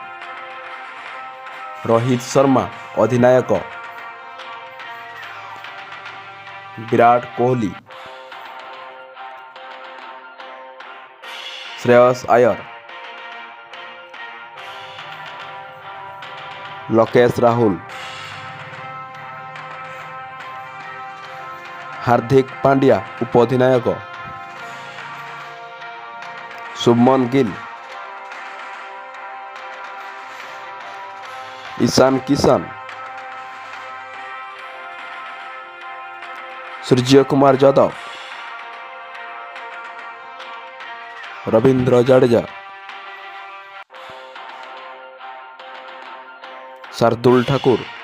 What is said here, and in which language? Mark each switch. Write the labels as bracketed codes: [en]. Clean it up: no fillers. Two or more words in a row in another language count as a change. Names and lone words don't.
[or] ରୋହିତ ଶର୍ମା ଅଧିନାୟକ, ବିରାଟ କୋହଲି, ଶ୍ରେୟସ ଆୟର, ଲୋକେଶ ରାହୁଲ, ହାର୍ଦ୍ଦିକ ପାଣ୍ଡ୍ୟା ଉପ ଅଧିନାୟକ, ଶୁଭମନ ଗିଲ୍, ईशान किशन, सूर्य कुमार यादव, रवींद्र जडेजा, शार्दुल ठाकुर,